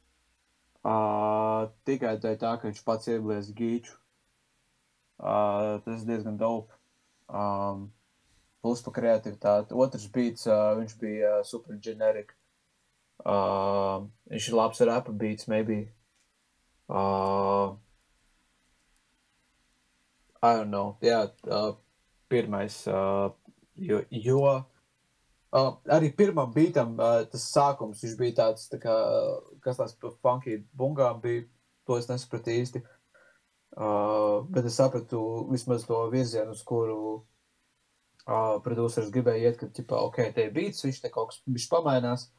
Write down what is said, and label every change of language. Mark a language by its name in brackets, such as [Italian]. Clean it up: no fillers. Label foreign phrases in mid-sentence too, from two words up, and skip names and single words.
[Latvian] Tikai tā, ka viņš pats ieblies gīču. Tas diezgan dope. Plus pa kreativitāti. Otrs beats, viņš bija [English] super generic. [Latvian] Viņš ir labs rapa beats, maybe. [English] I don't know. [Latvian] Jā, pirmais, jo arī pirmam beatam tas sākums, viņš bija tāds, tā kā, kas tās funky bungām bija, to es nesapratu īsti. Bet es sapratu vismaz to virzienu, uz kuru producers gribēja iet, ka, ķipā, ok, te ir beats, viņš te kaut kas viņš pamainās.